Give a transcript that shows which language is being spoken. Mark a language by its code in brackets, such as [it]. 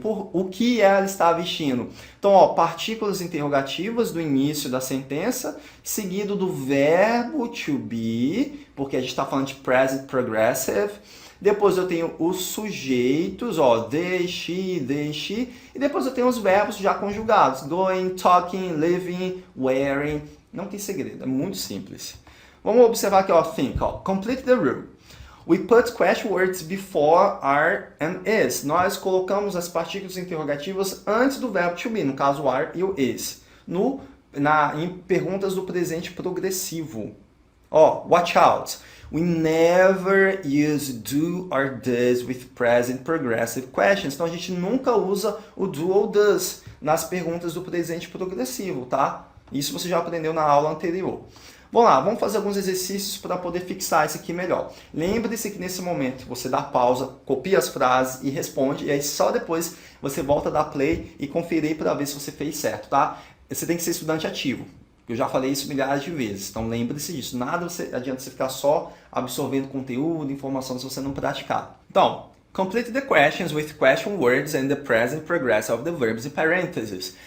[pt] O que ela está vestindo? Então, ó, partículas interrogativas do início da sentença, seguido do verbo to be, porque a gente está falando de present progressive. Depois eu tenho os sujeitos, ó, they, she, e depois eu tenho os verbos já conjugados, going, talking, living, wearing. Não tem segredo, é muito simples. Vamos observar aqui, ó, think, ó, [en] complete the rule. We put question words before are and is. [pt] Nós colocamos as partículas interrogativas antes do verbo to be, no caso are e o is, em perguntas do presente progressivo. Ó, [en] watch out. We never use do or does with present progressive questions. [pt] Então, a gente nunca usa o do ou does nas perguntas do presente progressivo, tá? Isso você já aprendeu na aula anterior. Vamos lá, vamos fazer alguns exercícios para poder fixar isso aqui melhor. Lembre-se que nesse momento você dá pausa, copia as frases e responde, e aí só depois você volta a dar play e conferir para ver se você fez certo, tá? Você tem que ser estudante ativo. Eu já falei isso milhares de vezes, então lembre-se disso. Nada adianta você ficar só absorvendo conteúdo, informação, se você não praticar. Então, [en] complete the questions with question words and the present progressive of the verbs in parentheses.